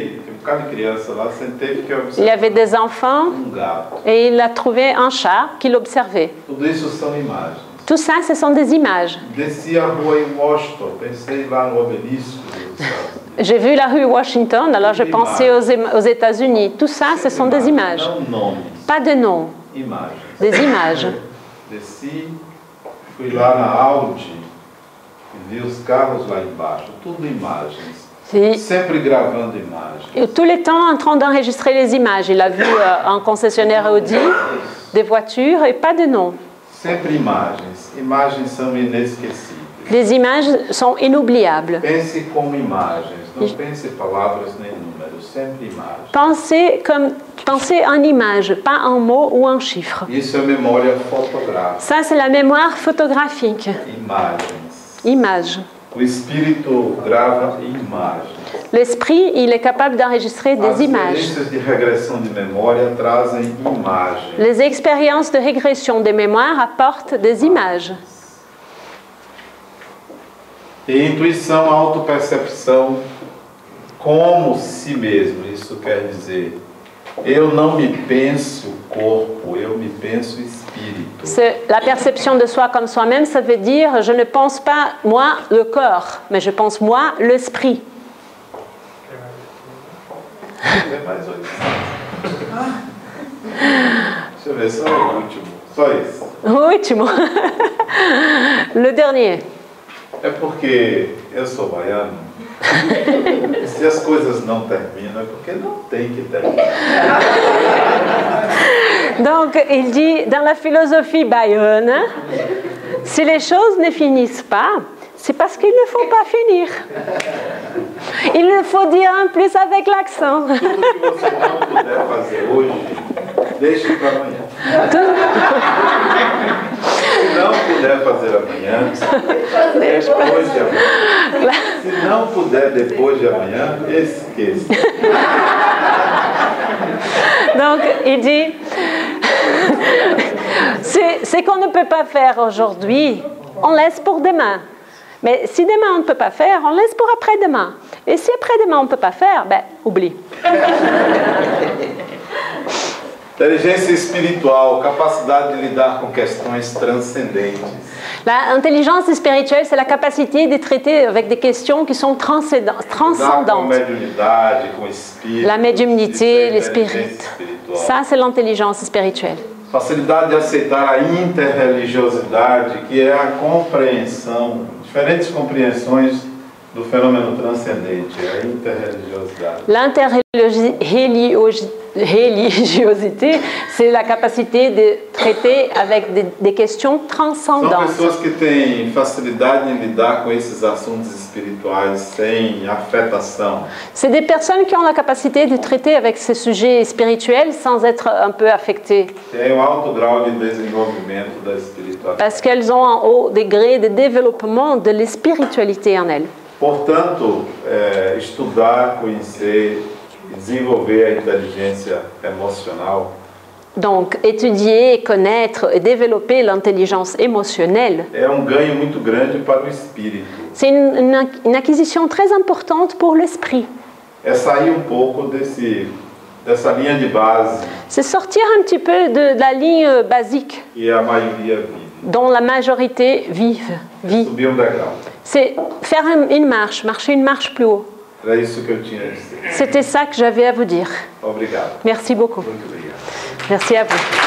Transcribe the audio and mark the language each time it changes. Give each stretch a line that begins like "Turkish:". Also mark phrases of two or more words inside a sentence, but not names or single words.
French: Il y avait des enfants et il a trouvé un chat qu'il observait. Tout ça, ce sont des images. J'ai vu la rue Washington, alors je pensais aux États-Unis. Tout ça, ce sont des images. Pas de nom. Des images.
Portuguese: Desci, fui lá na Audi e vi os carros lá embaixo, tudo imagens. Sempre gravando imagens.
French: Et tout le temps en train d'enregistrer les images. Il a vu un concessionnaire Audi, des voitures et pas de nom.
Portuguese: Sempre imagens. Imagens são inesquecíveis.
French: Les images sont inoubliables.
Portuguese: Pense como imagens. Não pense palavras nem números. Sempre imagens.
French: Pensez en image, pas en mots ou en chiffres.
Portuguese: Isso é memória fotográfica.
French: Ça, c'est la mémoire photographique.
Portuguese: Imagens.
French: Images.
Portuguese: O espírito grava imagens.
French: L'esprit, il est capable d'enregistrer des images.
Portuguese: As experiências de regressão de memória trazem imagens.
French: Les expériences de régression des mémoires apportent des images.
Portuguese: E intuição, autopercepção, como si mesmo. Isso quer dizer, eu não me penso corpo, eu me penso espírito.
French: La perception de soi comme soi-même, ça veut dire je ne pense pas moi le corps, mais je pense moi l'esprit.
Portuguese: É mais 8. Deixa eu ver, só o último. Só isso. O último.
French: Le dernier.
Portuguese: É porque eu sou baiano. Se as coisas não terminam, é porque não tem que terminar.
French: Donc, il dit, dans la philosophie bayonne, si les choses ne finissent pas, c'est parce qu'il ne faut pas finir. Il le faut dire en plus avec l'accent.
Portuguese: Tudo que você não puder fazer hoje, deixe para amanhã. Se não puder fazer amanhã, depois de amanhã. Se não puder depois de amanhã, esqueça.
French: Donc, il dit, ce qu'on ne peut pas faire aujourd'hui, on laisse pour demain. Mais si demain on ne peut pas faire, on laisse pour après-demain. Et si après-demain on ne peut pas faire, ben, oublie.
Portuguese: Inteligência espiritual, capacidade de lidar com questões transcendentes.
French: L'intelligence spirituelle, c'est la capacité de traiter avec des questions qui sont transcendantes. La médiumnité, l'esprit. Ça, c'est l'intelligence spirituelle.
Portuguese: Facilidade de aceitar a interreligiosidade, que é a compreensão, diferentes compreensões do fenômeno transcendente, a interreligiosidade.
French: religiosité, c'est la capacité de traiter avec des questions
Portuguese: São
French: transcendantes.
Portuguese: pessoas que têm facilidade em lidar com esses assuntos espirituais sem afetação.
French: C'est des personnes qui ont la capacité de traiter avec ces sujets spirituels sans être un peu affectées,
Portuguese: Tem alto grau de desenvolvimento da espiritualidade.
French: parce qu'elles ont un haut degré de développement de la spiritualité en elles.
Portuguese: Portanto, estudar, conhecer e desenvolver a inteligência emocional
French: Donc, étudier, connaître et développer l'intelligence émotionnelle,
Portuguese: é ganho muito grande para o espírito.
French: c'est une acquisition très importante pour l'esprit.
Portuguese: É sair pouco dessa linha de base
French: C'est sortir un petit peu de la ligne basique
Portuguese: que a maioria vive.
French: dont la majorité vit.
Portuguese: Subir degrau.
French: C'est faire une marche, marcher une marche plus haut.
Portuguese: Era isso que eu tinha a dizer.
French: C'était ça que j'avais à vous dire.
Portuguese: Obrigado.
French: Merci beaucoup.
Portuguese: Muito obrigado.
French: Merci à vous.